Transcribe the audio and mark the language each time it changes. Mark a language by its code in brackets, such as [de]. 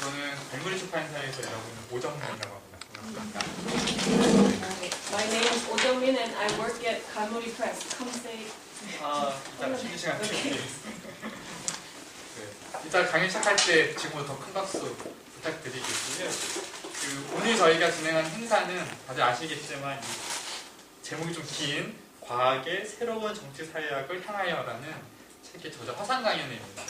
[ko] 저는 발물이 출판사에서 일하고 있는 오정민이라고 합니다. 반갑습니다. [en] My name is 오정민 and I work at 갈무리 Press. Come say. [ko] 이따 쉬는 시간 드리겠습니다. 이따 강연 시작할 때 지금부터 큰 박수 부탁드리겠고요. 오늘 저희가 진행한 행사는 다들 아시겠지만 제목이 좀 긴 과학의 새로운 정치사회학을 향하여라는 책의 저자 화상강연회입니다.